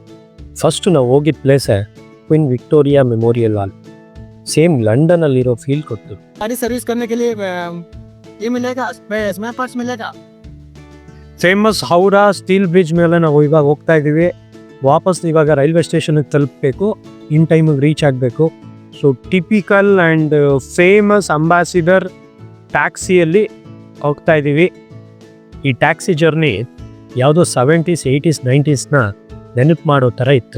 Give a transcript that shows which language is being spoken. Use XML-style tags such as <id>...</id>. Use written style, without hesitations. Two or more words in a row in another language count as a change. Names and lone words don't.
<kn>ಫಸ್ಟ್ ನಾವು ಹೋಗಿದ್ದ ಪ್ಲೇಸೇ ಕ್ವೀನ್ ವಿಕ್ಟೋರಿಯಾ ಮೆಮೋರಿಯಲ್ ಹಾಲ್. ಸೇಮ್ ಲಂಡನಲ್ಲಿರೋ ಫೀಲ್ ಕೊಟ್ಟು.</kn> <hi>सर्विस करने के लिए ये मिलेगा,</hi> <en>spare parts</en> <hi>मिलेगा.</hi> <kn>ಫೇಮಸ್ ಹೌರಾ ಸ್ಟೀಲ್ ಬ್ರಿಡ್ಜ್ ಮೇಲೆ ನಾವು ಇವಾಗ ಹೋಗ್ತಾ ಇದ್ದೀವಿ. ವಾಪಸ್ ಇವಾಗ</kn> <en>railway station</en> <kn>ತಲುಪಬೇಕು,</kn> <en>in time reach</en> <kn>ಆಗಬೇಕು.</kn> <en>so typical and famous Ambassador taxi</en> <kn>ಹೋಗ್ತಾ ಇದ್ದೀವಿ. ಈ</kn> <en>taxi journey</en> <kn>ಯಾವುದೋ 70s 80s 90sನ ನೆನಪು ಮಾಡೋ ಥರ ಇತ್ತು.</kn>